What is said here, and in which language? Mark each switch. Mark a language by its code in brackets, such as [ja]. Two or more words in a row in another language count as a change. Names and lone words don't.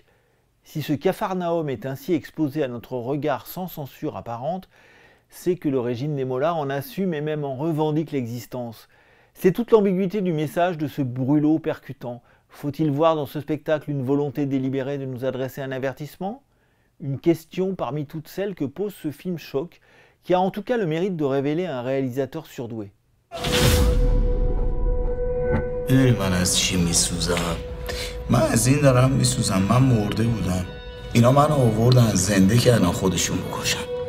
[fr] Si ce Capharnaüm est ainsi exposé à notre regard sans censure apparente, c'est que le régime des mollahs en assume et même en revendique l'existence. C'est toute l'ambiguïté du message de ce brûlot percutant. Faut-il voir dans ce spectacle une volonté délibérée de nous adresser un avertissement? Une question parmi toutes celles que pose ce film choc, qui a en tout cas le mérite de révéler un réalisateur surdoué. [fa] میدونی من از چی میسوزم؟ من از این دارم میسوزم. من مرده بودم، اینا منو آوردن زنده کردن خودشون بکشن.